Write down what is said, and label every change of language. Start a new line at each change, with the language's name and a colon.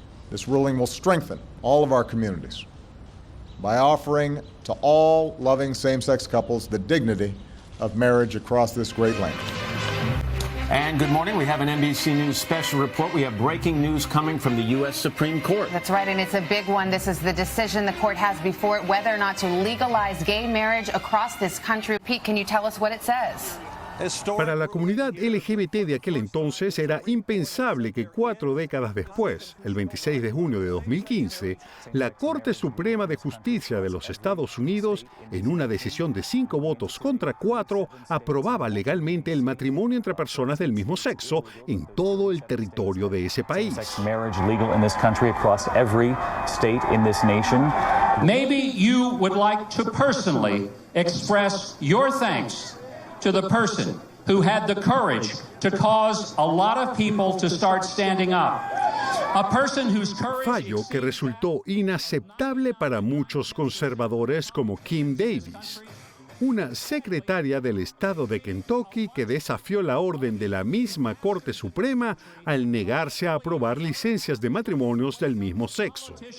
English: This ruling will strengthen all of our communities by offering to all loving same-sex couples the dignity of marriage across this great land. And good morning. We have an NBC News special report. We have breaking news coming from the U.S. Supreme Court. That's right, and it's a big one. This is the decision the court has before it whether or not to legalize gay marriage across this country. Pete, can you tell us what it says?
Spanish: Para la comunidad LGBT de aquel entonces era impensable que 4 décadas después, el 26 de junio de 2015, la Corte Suprema de Justicia de los Estados Unidos, en una decisión de 5 votos contra 4, aprobaba legalmente el matrimonio entre personas del mismo sexo en todo el territorio de ese país.
English: Marriage legal in this country across every state in this nation. Maybe you would like to personally express your thanks to the person who had the courage to cause a lot of people to start standing up. A person whose courage...
Spanish: Fallo que resultó inaceptable para muchos conservadores como Kim Davis, una secretaria del estado de Kentucky que desafió la orden de la misma Corte Suprema al negarse a aprobar licencias de matrimonios del mismo sexo.